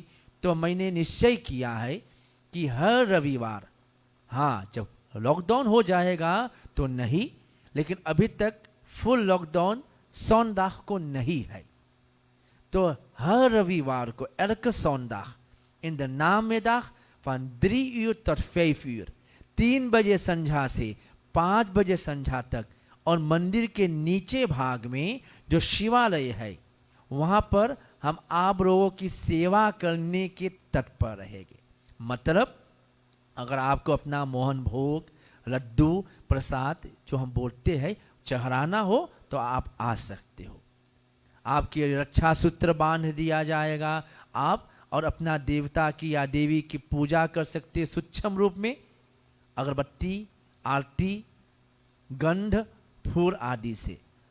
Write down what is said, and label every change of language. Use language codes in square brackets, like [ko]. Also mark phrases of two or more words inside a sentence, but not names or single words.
[hi] तो मैंने निश्चय किया है कि हर रविवार, हाँ जब लॉकडाउन हो जाएगा तो नहीं, लेकिन अभी तक फुल लॉकडाउन सौंदाह को नहीं है, तो हर रविवार को [nl] elke zondag in de namiddag van 3 uur tot 5 uur, [hi] 3 बजे संझा से 5 बजे संझा तक, और मंदिर के नीचे भाग में जो शिवालय है वहां पर हम आप लोगों की सेवा करने के तत्पर रहेंगे। मतलब अगर आपको अपना मोहन भोग, लड्डू, प्रसाद जो हम बोलते हैं चढ़ाना हो तो आप आ सकते हो, आपके रक्षा सूत्र बांध दिया जाएगा, आप और अपना देवता की या देवी की पूजा कर सकते हैं सूक्ष्म रूप में, अगरबत्ती, आरती, गंध, फूल आदि से।